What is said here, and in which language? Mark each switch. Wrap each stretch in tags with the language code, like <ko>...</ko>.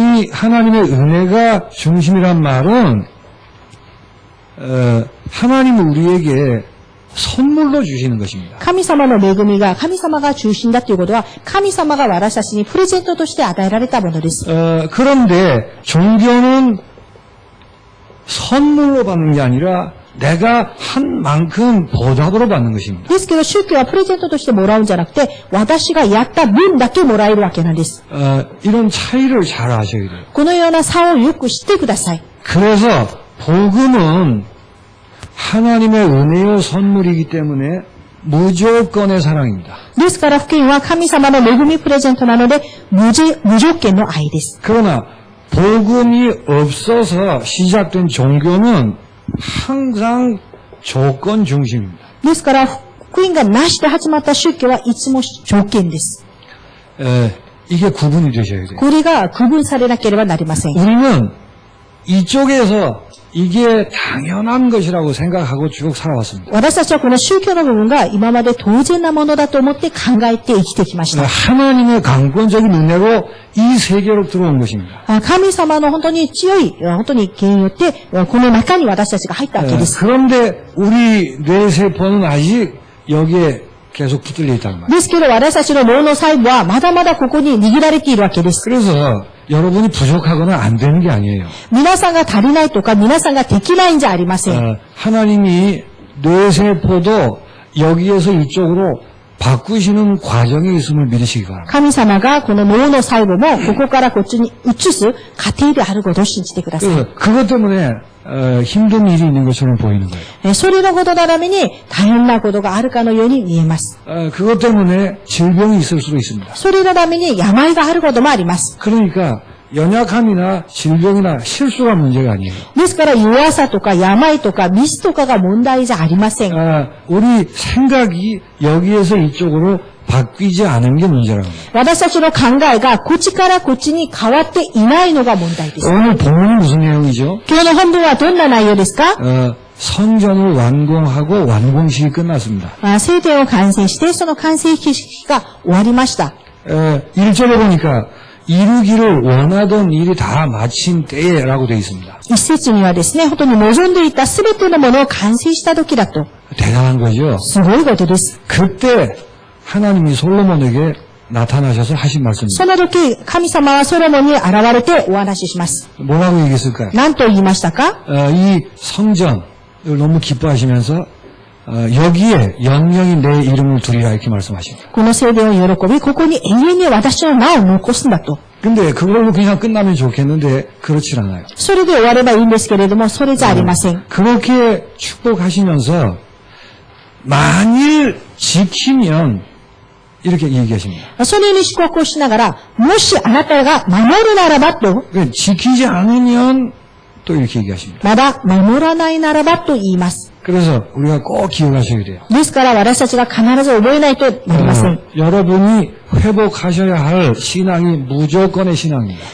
<ko>하나님의 은혜가 중심이란 말은 하나님은 우리에게 선물로 주시는 것입니다.</ko> <ja>神様の恵みが神様が中心だということは神様が私たちにプレゼントとして与えられたものです。</ja> <ko>그런데 종교는 선물로 받는 게 아니라 내가 한 만큼 보답으로 받는 것입니다.</ko> <ja>ですけど宗教はプレゼントとしてもらうんじゃなくて私がやった分だけもらえるわけなんです。</ja> <ko>이런 차이를 잘 아셔야 돼요.</ko> <ja>このような差をよく知ってください。</ja> <ko>그래서 복음은 하나님의 은혜의 선물이기 때문에 무조건의 사랑입니다.</ko> <ja>ですから福音は神様の恵みプレゼントなので無条件の愛です。</ja> <ko>그러나 복음이 없어서 시작된 종교는 항상 조건 중심입니다.</ko> <ja>ですから福音がなしで始まった宗教はいつも条件です。</ja> <ko>이게 구분이 되셔야 돼요.</ko> <ja>これが区分されなければなりません。</ja> <ko>우리는 이쪽에서 이게 당연한 것이라고 생각하고 쭉 살아왔습니다.</ko> <ja>私たちはこの宗教の部分が今まで当然なものだと思って考えて生きてきました。</ja> <ko>하나님의 강권적인 은혜로 이 세계로 들어온 것입니다.</ko> <ja>神様の本当に強い、本当に権威によって、この中に私たちが入ったわけです。</ja> <ko>그런데 우리 뇌세포는 아직 여기에 계속 붙들려 있다는 말이에요.</ko> <ja>ですけど私たちの脳の細胞はまだまだここに握られているわけです。</ja> <ko>그래서 여러분이 부족하거나 안 되는 게 아니에요.</ko> <ja>皆さんが足りないとか、皆さんができないんじゃありません。</ja> <ko>하나님이 뇌세포도 여기에서 이쪽으로 바꾸시는 과정이 있음을 믿으시기 바랍니다.</ko> <ja>神様がこの脳の細胞もここからこっちに移す過程であることを信じてください。</ja> <ko>그래서 그것 때문에 힘든 일이 있는 것처럼 보이는 거예요.</ko> <ja>それのことのために大変なことがあるかのように見えます。</ja> <ko>그것 때문에 질병이 있을 수도 있습니다.</ko> <ja>それのために病があることもあります。</ja> <ko>그러니까 연약함이나 질병이나 실수가 문제가 아니에요.</ko> <ja>ですから弱さとか病とかミスとかが問題じゃありません。</ja> <ko>우리 생각이 여기에서 이쪽으로 바뀌지 않은 게 문제라는 거예요.</ko> <ja>私たちの考えがこっちからこっちに変わっていないのが問題です。</ja> <ko>오늘 본문은 무슨 내용이죠?</ko> <ja>今日の本文はどんな内容ですか?</ja> <ko>성전을 완공하고 완공식이 끝났습니다.</ko> <ja>聖殿を完成してその完成式が終わりました。</ja> <ko>1절에 보니까 이루기를 원하던 일이 다 마친 때라고 되어 있습니다.</ko> <ja>一節にはですね、本当に望んでいたすべてのものを完成した時だと。</ja> <ko>대단한 거죠.</ko> <ja>すごいことです。</ja> <ko>그때 하나님이 솔로몬에게 나타나셔서 하신 말씀입니다.</ko> <ja>その時、神様はソロモンに現れてお話しします。</ja> <ko>뭐라고 얘기했을까요?</ko> <ja>何と言いましたか?</ja> <ko>이 성전을 너무 기뻐하시면서 여기에 영영이 내 이름을 두리라 이렇게 말씀하십니다.</ko> <ja>この聖殿を喜び、ここに永遠に私の名を残すんだと。</ja> <ko>근데 그걸로 그냥 끝나면 좋겠는데 그렇지 않아요.</ko> <ja>それで終わればいいんですけれども、それじゃありません。</ja> <ko>그렇게 축복하시면서 만일 지키면 이렇게 얘기하십니다.</ko> <ja>そのように祝福をしながら、もしあなたが守るならばと、</ja> <ko>지키지 않으면 또 이렇게 얘기하십니다.</ko> <ja>まだ守らないならばと言います。</ja> <ko>그래서 우리가 꼭 기억하셔야 돼요.</ko> <ja>ですから私たちが必ず覚えないとなりません。</ja> <ko>여러분이 회복하셔야 할 신앙이 무조건의 신앙입니다.</ko>